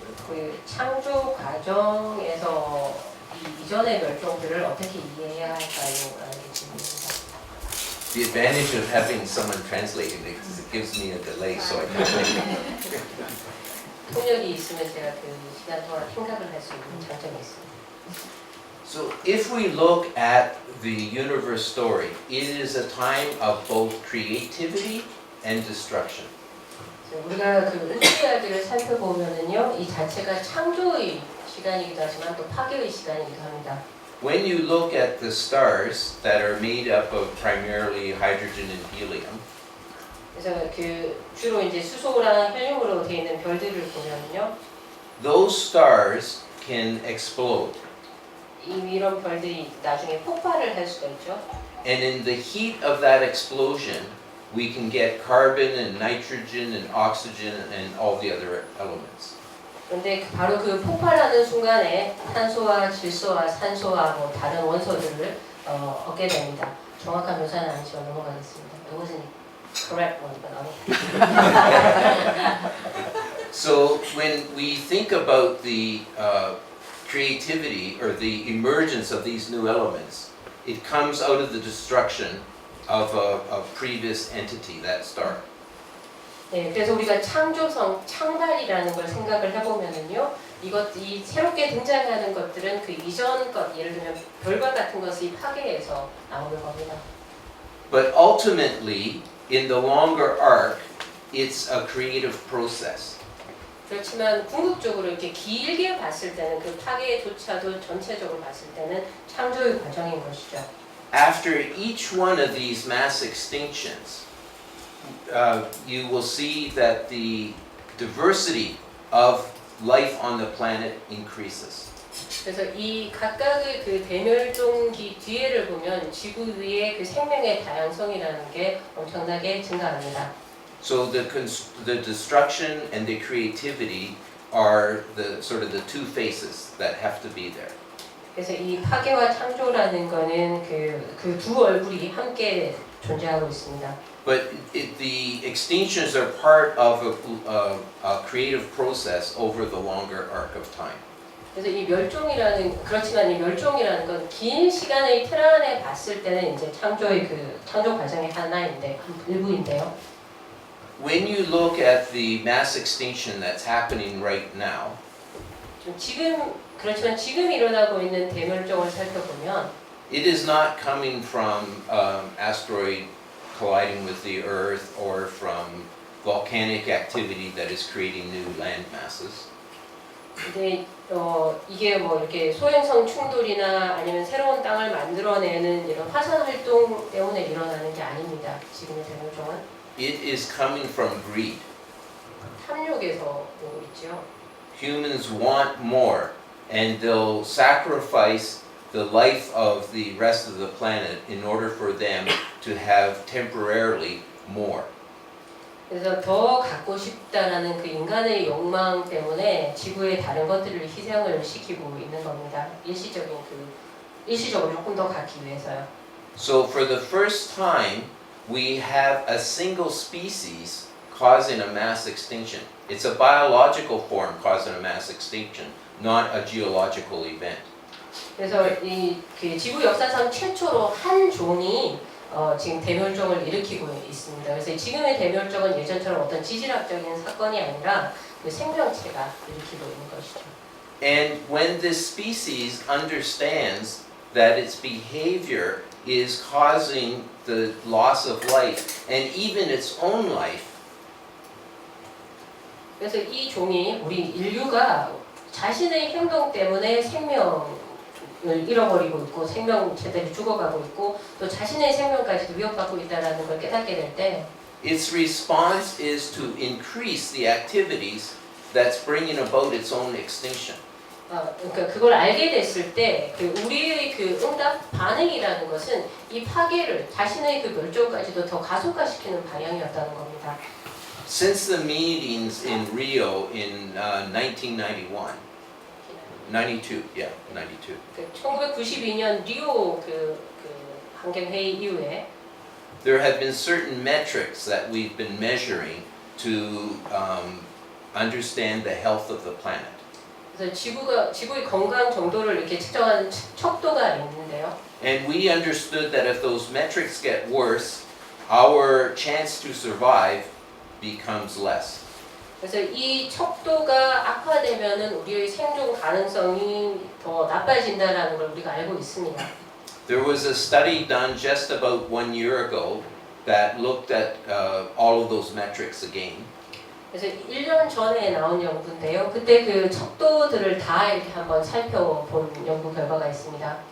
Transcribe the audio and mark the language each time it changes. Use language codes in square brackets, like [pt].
[ko] 그 창조 과정에서 이 이전의 멸종들을 어떻게 이해해야 할까요? 라는 게 질문입니다. [en] The advantage of having someone translating it is it gives me a delay, so I can. [ko] 통역이 있으면 제가 그 시간 동안 생각을 할 수 있는 장점이 있습니다. [en] So if we look at the universe story, it is a time of both creativity and destruction. [ko] 우리가 그 우주 이야기를 살펴보면은요, 이 자체가 창조의 시간이기도 하지만 또 파괴의 시간이기도 합니다. [en] When you look at the stars that are made up of primarily hydrogen and helium, [ko] 그래서 그 주로 이제 수소랑 헬륨으로 되어 있는 별들을 보면은요, [en] those stars can explode. [ko] 이런 별들이 나중에 폭발을 할 수가 있죠. [en] And in the heat of that explosion, we can get carbon and nitrogen and oxygen and all the other elements. [ko] 그런데 바로 그 폭발하는 순간에 탄소와 질소와 산소와 뭐 다른 원소들을 얻게 됩니다. 정확한 묘사는 아니지만 넘어가겠습니다. [en] It wasn't correct one, but So when we think about the creativity or the emergence of these new elements, it comes out of the destruction of a previous entity, that star. [ko] 네, 그래서 우리가 창조성, 창달이라는 걸 생각을 해보면은요, 이 새롭게 등장하는 것들은 그 이전 것, 예를 들면 별과 같은 것이 파괴해서 나오는 겁니다. [en] But ultimately, in the longer arc, it's a creative process. [ko] 그렇지만 궁극적으로 이렇게 길게 봤을 때는 그 파괴조차도 전체적으로 봤을 때는 창조의 과정인 것이죠. [en] After each one of these mass extinctions, you will see that the diversity of life on the planet increases. [ko] 그래서 이 각각의 그 대멸종기 뒤에를 보면 지구 위의 그 생명의 다양성이라는 게 엄청나게 증가합니다. [en] So the destruction and the creativity are the sort of the two faces that have to be there. [ko] 그래서 이 파괴와 창조라는 거는 그 두 얼굴이 함께 존재하고 있습니다. [en] But the extinctions are part of a creative process over the longer arc of time. [ko] 그래서 이 그렇지만 이 멸종이라는 건 긴 시간의 틀 안에 봤을 때는 이제 창조의 그 창조 과정의 하나인데 일부인데요. [en] When you look at the mass extinction that's happening right now, [ko] 그렇지만 지금 일어나고 있는 대멸종을 살펴보면 [en] it is not coming from asteroid colliding with the Earth or from volcanic activity that is creating new land masses. [ko] 근데 이게 뭐 이렇게 소행성 충돌이나 아니면 새로운 땅을 만들어내는 이런 화산 활동 때문에 일어나는 게 아닙니다. 지금의 대멸종은 [en] It is coming from greed. [ko] 탐욕에서 오고 있죠. Humans want more, and they'll sacrifice the life of the rest of the planet in order for them to have temporarily more. 그래서 더 갖고 싶다라는 그 인간의 욕망 때문에 지구의 다른 것들을 희생을 시키고 있는 겁니다. 일시적으로 조금 더 갖기 위해서요. [en] So for the first time, we have a single species causing a mass extinction. It's a biological form causing a mass extinction, not a geological event. [ko] 그래서 그 지구 역사상 최초로 한 종이 지금 대멸종을 일으키고 있습니다. 그래서 지금의 대멸종은 예전처럼 어떤 지질학적인 사건이 아니라 그 생명체가 일으키고 있는 것이죠. [en] And when this species understands that its behavior is causing the loss of life and even its own life. [ko] 그래서 이 종이 우리 인류가 자신의 행동 때문에 생명을 잃어버리고 있고 생명체들이 죽어가고 있고 또 자신의 생명까지도 위협받고 있다는 걸 깨닫게 될 때 [en] Its response is to increase the activities that's bringing about its own extinction. [ko] 그러니까 그걸 알게 됐을 때 그 우리의 그 응답 반응이라는 것은 이 파괴를 자신의 그 멸종까지도 더 가속화시키는 방향이었다는 겁니다. [en] Since the meetings in Rio in 1991, 92, yeah, 92. [ko] 그 1992년 리오 그 환경 회의 이후에 [en] There have been certain metrics that we've been measuring to understand the health of the planet. [ko] 그래서 지구의 건강 정도를 이렇게 측정하는 척도가 있는데요. [en] And we understood that if those metrics get worse, our chance to survive becomes less. [ko] 그래서 이 척도가 악화되면은 우리의 생존 가능성이 더 나빠진다라는 걸 우리가 알고 있습니다. [en] There was a study done just about 1 year ago that looked at all of those metrics again. [ko] 그래서 1년 전에 나온 연구인데요. 그때 그 척도들을 다 이렇게 한번 살펴본 연구 결과가 있습니다.